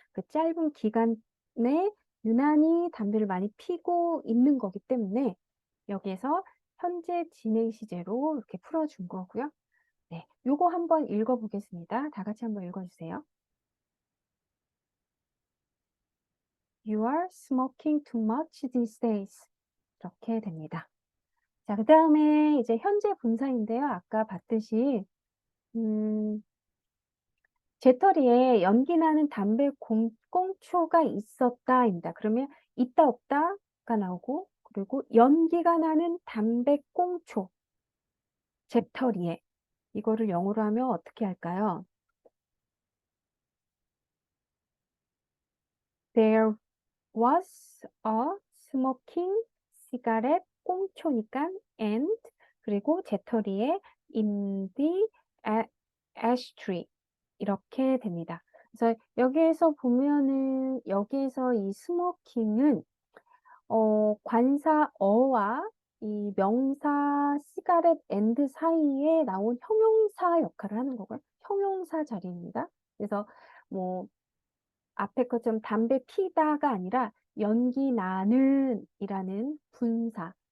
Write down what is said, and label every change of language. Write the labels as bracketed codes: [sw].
[ko] 그 짧은 기간에 유난히 담배를 많이 피고 있는 거기 때문에 여기에서 현재 진행 시제로 이렇게 풀어준 거고요. 네, 요거 한번 읽어보겠습니다. 다 같이 한번 읽어주세요. [en] You are smoking too much these days. [ko] 이렇게 됩니다. 자, 그 다음에 이제 현재 분사인데요. 아까 봤듯이, 재떨이에 연기 나는 담배 꽁초가 있었다입니다. 그러면 있다 없다가 나오고, 그리고 연기가 나는 담배 꽁초, 재떨이에. 이거를 영어로 하면 어떻게 할까요? [en] There was a smoking cigarette [ko] 꽁초니까 [en] and [ko] 그리고 재떨이에 [en] in the ashtray [ko] 이렇게 됩니다. 그래서 여기에서 보면은 여기에서 이 스모킹은 관사 어와 이 명사 시가렛 앤드 사이에 나온 형용사 역할을 하는 거고요. 형용사 자리입니다. 그래서 뭐 앞에 것처럼 담배 피다가 아니라 연기 나는 이라는 분사,